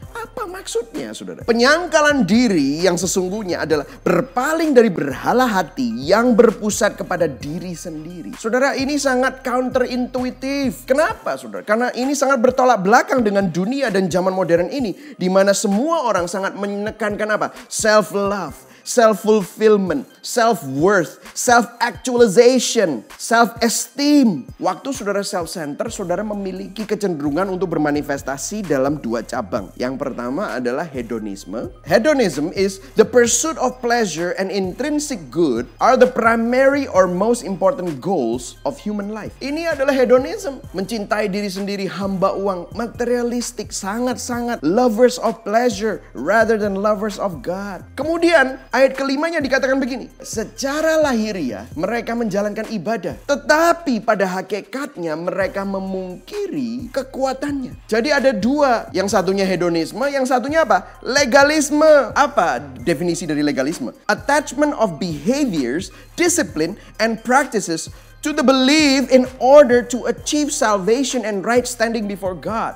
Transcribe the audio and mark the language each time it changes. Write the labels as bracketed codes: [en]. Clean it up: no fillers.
[id] Apa maksudnya, saudara? Penyangkalan diri yang sesungguhnya adalah berpaling dari berhala hati yang berpusat kepada diri sendiri. Saudara, ini sangat counterintuitif. Kenapa, saudara? Karena ini sangat bertolak belakang dengan dunia dan zaman modern ini, di mana semua orang sangat menekankan apa? [en] Self-love, self-fulfillment, self-worth, self-actualization, self-esteem. [id] Waktu saudara self-center, saudara memiliki kecenderungan untuk bermanifestasi dalam dua cabang. Yang pertama adalah hedonisme. [en] Hedonism is the pursuit of pleasure and intrinsic good are the primary or most important goals of human life. [id] Ini adalah hedonism. Mencintai diri sendiri, hamba uang, materialistik, sangat-sangat [en] lovers of pleasure rather than lovers of God. [id] Kemudian ayat kelimanya dikatakan begini. Secara lahiriah mereka menjalankan ibadah. Tetapi pada hakikatnya mereka memungkiri kekuatannya. Jadi ada dua. Yang satunya hedonisme. Yang satunya apa? Legalisme. Apa definisi dari legalisme? [en] Attachment of behaviors, discipline, and practices to the belief in order to achieve salvation and right standing before God.